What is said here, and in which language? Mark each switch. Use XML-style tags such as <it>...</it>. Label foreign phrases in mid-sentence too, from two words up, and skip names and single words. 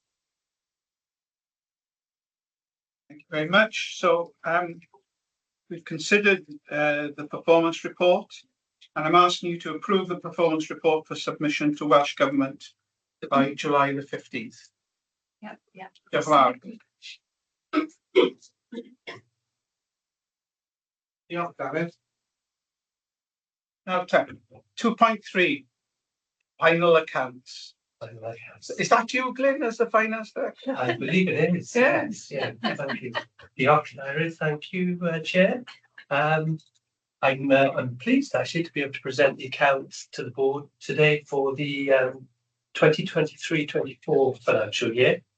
<en>Thank you very much. So we've considered the performance report, and I'm asking you to approve the performance report for submission to Welsh Government by July the 15th. Yep, yep.</en> <cy>Diolch yn fawr. Diolch, David.</cy> <en>Now, 2.3, final accounts. Is that you, Glyn, as the finance director? I believe it is. Yes. Yeah, thank you. Thank you, Chair. I'm pleased actually to be able to present the accounts to the board today for the 2023-24 financial year.</en>